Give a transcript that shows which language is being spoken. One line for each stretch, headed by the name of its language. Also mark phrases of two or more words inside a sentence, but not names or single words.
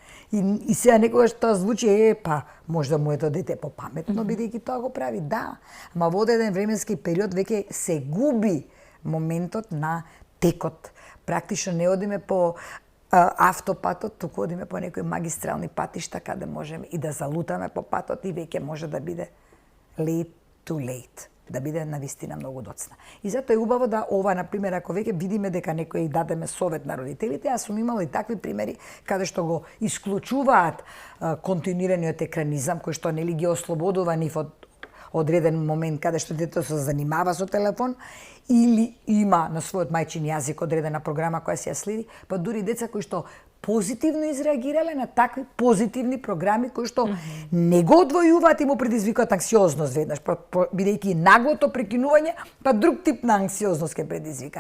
Macedonian: И сега некогаш тоа звучи, па можда моето дете е попаметно, бидејќи тоа го прави, да. Ама во одреден временски период веќе се губи моментот на текот. Практично не одиме по автопатот, туку одиме по некои магистрални патишта каде можеме и да залутаме по патот и веќе може да биде
English: late too late,
Macedonian: да биде навистина многу доцна. И затоа е убаво да ова, например, ако веќе видиме дека некој дадеме совет на родителите, јас сум имала и такви примери каде што го исклучуваат континуираниот екранизам кој што нели ги ослободува нив од одреден момент каде што детето се занимава со телефон или има на својот мајчин јазик одредена програма која се ја следи, па дури деца кои што позитивно изреагирале на такви позитивни програми кои што не го одвојуваат и му предизвикаат анксиозност веднаш, бидејќи наглото прекинување, па друг тип на анксиозност ќе предизвика.